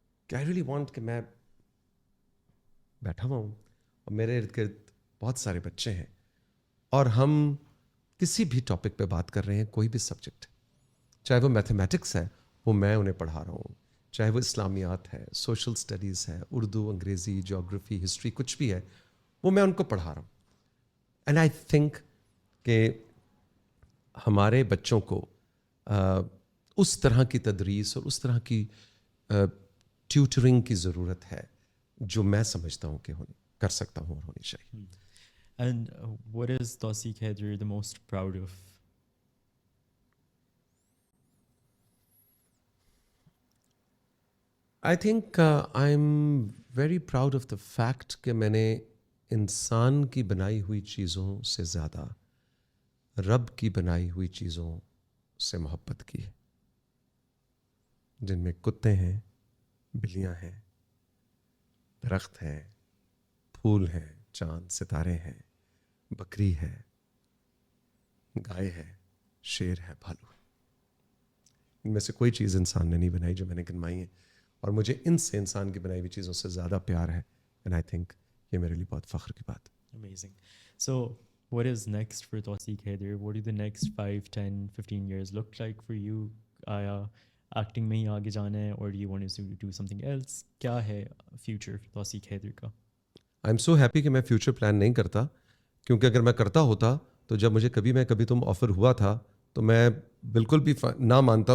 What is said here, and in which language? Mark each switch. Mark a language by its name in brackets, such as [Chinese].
[Urdu] کہ [English] I really want [Urdu] کہ میں بیٹھا ہوا ہوں اور میرے ارد گرد بہت سارے بچے ہیں اور ہم کسی بھی ٹاپک پہ بات کر رہے ہیں، کوئی بھی سبجیکٹ، چاہے وہ میتھمیٹکس ہے وہ میں انہیں پڑھا رہا ہوں، چاہے وہ اسلامیات ہے، سوشل اسٹڈیز ہے، اردو، انگریزی، جیوگرافی، ہسٹری، کچھ بھی ہے وہ میں ان کو پڑھا رہا ہوں. [English] and I think [Urdu] کہ ہمارے بچوں کو اس طرح کی تدریس اور اس طرح کی ٹیوٹرنگ کی ضرورت ہے جو میں سمجھتا ہوں کہ کر سکتا ہوں اور ہونی چاہیے. [English] And what is Tawseeq Haider the most proud of? I think I'm very proud of the fact [Urdu] کہ میں نے انسان کی بنائی ہوئی چیزوں سے زیادہ رب کی بنائی ہوئی چیزوں سے محبت کی ہے، جن میں کتے ہیں، بلیاں ہیں، درخت ہیں، پھول ہیں، چاند ستارے ہیں، بکری ہے، گائے ہے، شیر ہے، بھالو ہے. ان میں سے کوئی چیز انسان نے نہیں بنائی جو میں نے گنوائی ہیں، اور مجھے ان سے انسان کی بنائی ہوئی چیزوں سے زیادہ پیار ہے. [English] and I think [Urdu] یہ میرے لیے بہت فخر کی بات. [English] Amazing. So what is next for Tawseeq Haider? What do the next 5, 10, 15 years look like for you? [Urdu] آیا ایکٹنگ میں ہی آگے جانا ہے اور [English] you want to do something else? [Urdu] کیا ہے فیوچر Tawseeq Haider کا؟ [English] I am so happy [Urdu] کہ میں فیوچر پلان نہیں کرتا، کیونکہ اگر میں کرتا ہوتا تو جب مجھے کبھی تم آفر ہوا تھا تو میں بالکل بھی نہ مانتا.